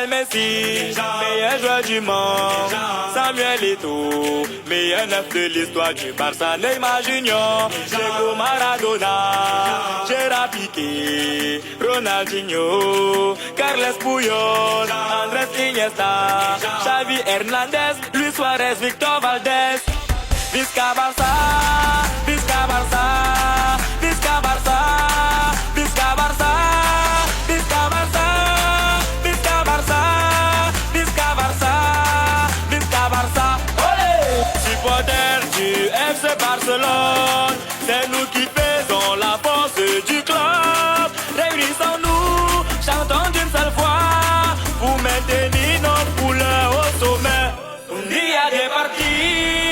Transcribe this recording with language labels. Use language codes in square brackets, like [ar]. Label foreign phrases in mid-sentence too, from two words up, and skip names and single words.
[fr] Messi, meilleur joueur du monde. Samuel Eto'o, meilleur neuf de l'histoire du Barça. Neymar Junior, Diego Maradona, Gérard Piqué, Ronaldinho, Carles Puyol, Andrés Iniesta, Xavi Hernandez, Luis Suarez, Victor Valdés. [ca] Visca Barça, Visca Barça, Visca Barça, Visca Barça, Visca Barça, Visca Barça, Visca Barça, Visca Barça. [fr] Olé! Supporters du FC Barcelone, c'est nous qui faisons la force du club. Réunissons-nous, chantons d'une seule voix pour maintenir nos couleurs au sommet. [es] Un día de partir.